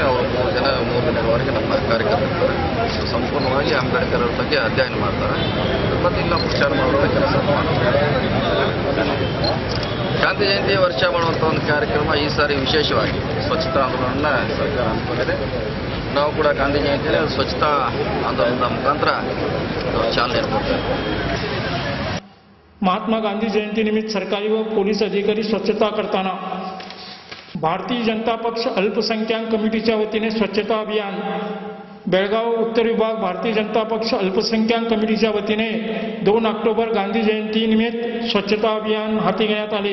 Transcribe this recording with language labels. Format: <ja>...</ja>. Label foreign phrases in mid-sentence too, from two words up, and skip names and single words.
<kn>ಅವರು 3 ದಿನಗಳವರೆಗೆ ನಮ್ಮ ಕಾರ್ಯಕರ್ತರು ಸಂಪೂರ್ಣವಾಗಿ ಅಂಬೇಡ್ಕರ್ ಅವ್ರ ಬಗ್ಗೆ ಅಧ್ಯಯನ ಮಾಡ್ತಾರೆ ಮತ್ತು ಇಲ್ಲ ಪ್ರಚಾರ ಮಾಡುವ ಕೆಲಸ ಮಾಡ್ತಾರೆ। ಗಾಂಧಿ ಜಯಂತಿ ವರ್ಷ ಮಾಡುವಂಥ ಒಂದು ಕಾರ್ಯಕ್ರಮ ಈ ಸಾರಿ ವಿಶೇಷವಾಗಿ ಸ್ವಚ್ಛತಾ ಆಂದೋಲನ ಸರ್ಕಾರ ಹಮ್ಮಿಕೊಂಡಿದೆ। ನಾವು ಕೂಡ ಗಾಂಧಿ ಜಯಂತಿಯಲ್ಲಿ ಸ್ವಚ್ಛತಾ ಆಂದೋಲನದ ಮುಖಾಂತರ ಚಾಲನೆ ಕೊಡ್ತೇವೆ।</kn> <mr>महात्मा गांधी जयंती निमित्त सरकारी व पोलीस अधिकारी स्वच्छता करताना भारतीय जनता पक्ष अल्पसंख्याक कमिटीच्या वतीने स्वच्छता अभियान। बेळगाव उत्तर विभाग भारतीय जनता पक्ष अल्पसंख्याक कमिटीच्या वतीने 2 ऑक्टोबर गांधी जयंती निमित्त स्वच्छता अभियान हाती घेण्यात आले।</mr>